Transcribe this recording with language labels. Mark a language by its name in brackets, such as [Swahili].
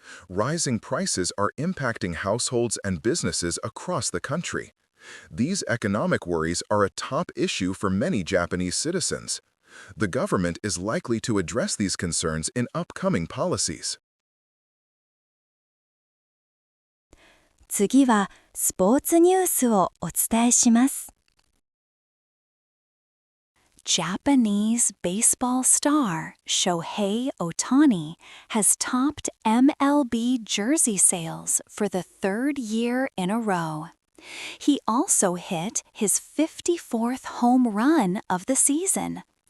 [English] Rising prices are impacting households and businesses across the country. These economic worries are a top issue for many Japanese citizens. The government is likely to address these concerns in upcoming policies. [Japanese] 次はスポーツニュースをお伝えします。 [English] Japanese baseball star Shohei Ohtani has topped MLB jersey sales for the 3rd year in a row. He also hit his 54th home run of the season.